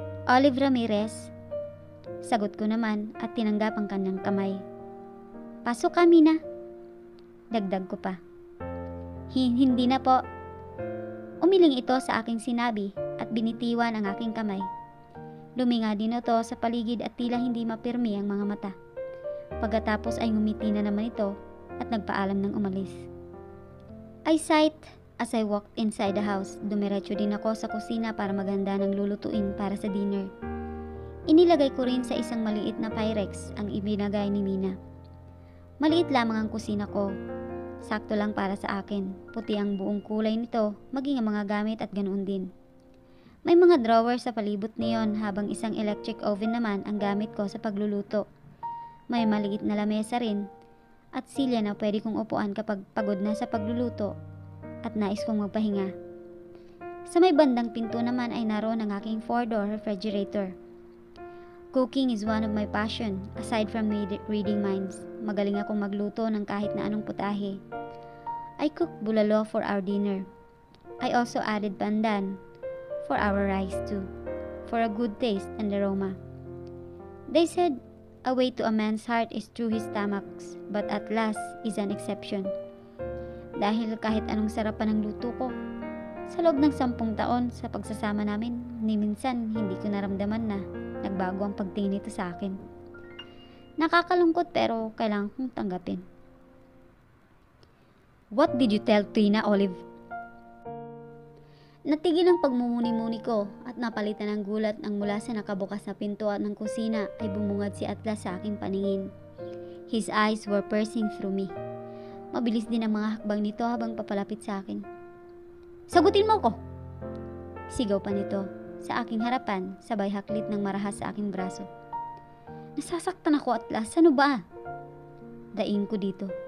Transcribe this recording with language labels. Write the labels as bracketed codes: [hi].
[tl] Olive Ramirez, sagot ko naman at tinanggap ang kanyang kamay. Pasok kami na. Dagdag ko pa. Hindi na po. Umiling ito sa aking sinabi at binitiwan ang aking kamay. Luminga din ito sa paligid at tila hindi mapirmi ang mga mata. Pagkatapos ay ngumiti na naman ito at nagpaalam ng umalis. [en] I sighed as I walked inside the house. [tl] Dumiretso din ako sa kusina para maghanda ng lulutuin para sa dinner. Inilagay ko rin sa isang maliit na Pyrex ang ibinagay ni Mina. Maliit lamang ang kusina ko. Sakto lang para sa akin. Puti ang buong kulay nito, maging ang mga gamit at ganoon din. May mga drawer sa palibot niyon habang isang electric oven naman ang gamit ko sa pagluluto. May maliit na lamesa rin at silya na pwede kong upuan kapag pagod na sa pagluluto at nais kong magpahinga. Sa may bandang pinto naman ay naroon ang aking 4-door refrigerator. [en] Cooking is one of my passion aside from reading minds. [tl] Magaling akong magluto ng kahit na anong putahe. [en] I cooked bulalo for our dinner. I also added pandan for our rice too, for a good taste and aroma. They said a way to a man's heart is through his stomachs, but Atlas is an exception. [tl] Dahil kahit anong sarap pa ng luto ko, sa loob ng 10 taon sa pagsasama namin, ni minsan hindi ko naramdaman na nagbago ang pagtingin nito sa akin. Nakakalungkot pero kailangan kong tanggapin. [en] What did you tell Trina, Olive? [tl] Natigil ang pagmumuni-muni ko at napalitan ng gulat ang mula sa nakabukas na pinto at ng kusina ay bumungad si Atlas sa aking paningin. [en] His eyes were piercing through me. [tl] Mabilis din ang mga hakbang nito habang papalapit sa akin. Sagutin mo ko! Sigaw pa nito sa aking harapan sabay haklit ng marahas sa aking braso. Nasasaktan ako, Atlas. Ano ba? Daing ko dito.